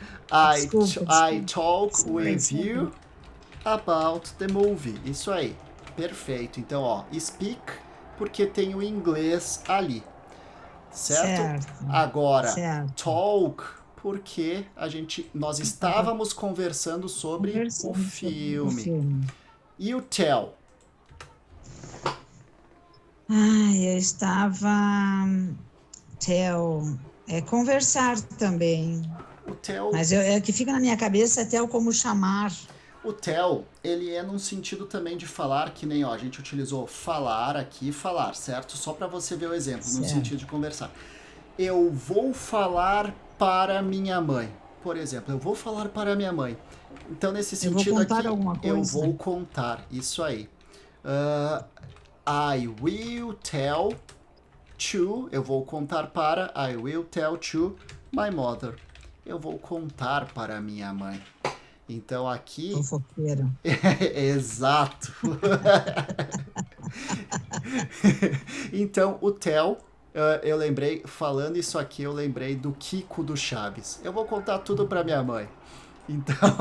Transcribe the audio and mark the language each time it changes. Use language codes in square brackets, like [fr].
[en] I talk with you about the movie. [pt] Isso aí. Perfeito. Então, speak, porque tem o inglês ali. Certo? Agora, talk, porque nós estávamos conversando sobre o filme. E o tell? Eu estava... Tell. É conversar também. O tell... Mas é que fica na minha cabeça tell como chamar. O tell, ele é num sentido também de falar, que nem, a gente utilizou falar aqui, falar, certo? Só para você ver o exemplo, no sentido de conversar. Eu vou falar para minha mãe. Por exemplo, eu vou falar para minha mãe. Então, nesse sentido aqui, eu vou contar. Isso aí. [en] I will tell to, [pt] eu vou contar para, [en] I will tell to my mother. [pt] Eu vou contar para minha mãe. Então aqui... Fofoqueiro. Exato. Então o tell, eu lembrei, falando isso aqui, eu lembrei do Kiko do Chaves. Eu vou contar tudo pra minha mãe. Então...